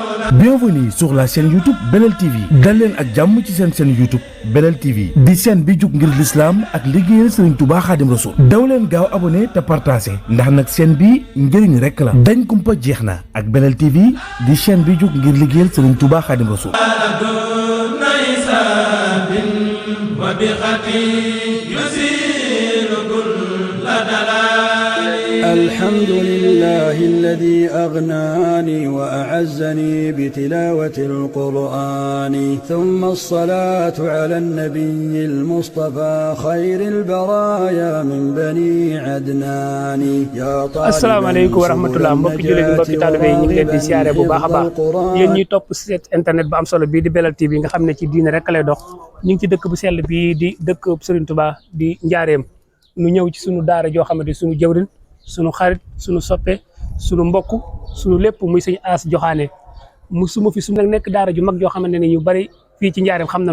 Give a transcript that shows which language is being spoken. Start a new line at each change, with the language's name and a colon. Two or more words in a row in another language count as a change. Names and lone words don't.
French: Bienvenue sur la chaîne YouTube Belel TV
Wolof: dal leen ak jàmm ci seen chaîne YouTube Belel TV di chaîne bi jug ngir l'islam ak liggéeyal Serigne Touba Khadim Rassoul daw leen gaaw abonné te partagé ndax nag chaîne bi njëriñ rek la dañ kumpa jeex na ak Belel TV di chaîne bi jug ngir liggéeyal Serigne Touba Khadim Rassoul.
Arabic: الحمد لله الذي أغناني وأعزني بتلاوة القرآن ثم الصلاة على النبي المصطفى خير البرايا من بني عدنان السلام عليكم ورحمة الله
Wolof: mbokki jullit yi mbokki taalibe yi ñu ngi leen di siyaare bu baax a baax yéen ñuy topp site internet bu am solo bii di Belel TV nga xam ne ci diine rek lay dox ñu ngi ci dëkk bu sell bii di dëkk Serigne Touba di Njaareem nu ñëw ci sunu daara joo xamante sunu jëwrin sunu xarit sunu soppe sunu mbokk sunu lépp muy sëñ As Joxaane mu suma fi su nekk daara ju mag joo xamante ne ñu bari fii ci Njaareem xam nañ